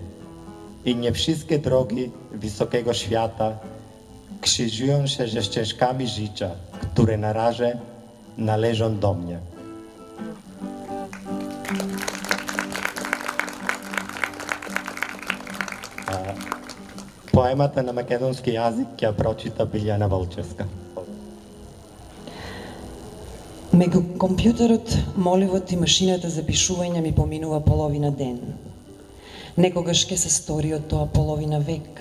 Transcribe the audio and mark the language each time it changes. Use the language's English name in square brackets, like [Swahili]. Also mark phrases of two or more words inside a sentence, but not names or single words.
[Polish] I nie wszystkie drogi wysokiego świata krzyżują się ze ścieżkami życia, które na razie należą do mnie. [Macedonian] Поемата на македонски јазик ќе прочита Билјана Волчевска. Меѓу компјутерот, моливот и машината за пишување ми поминува половина ден. Некогаш ќе се стори од тоа половина век.